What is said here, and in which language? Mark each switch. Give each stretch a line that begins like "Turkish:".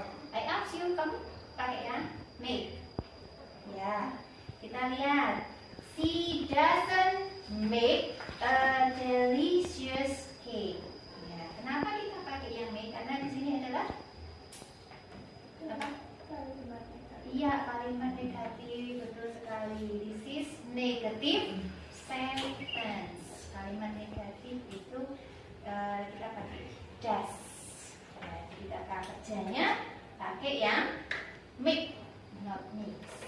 English: I ask you,
Indonesian: kamu pakai yang
English: make?
Indonesian: Ya, kita lihat.
English: She doesn't make a delicious cake.
Indonesian: Ya, kenapa kita pakai yang make? Karena di sini adalah apa? Iya, kalimat negatif, betul sekali.
English: This is negative sentence.
Indonesian: Kalimat negatif itu kita pakai does. Ya, kita kerjanya pakai yang make, not makes.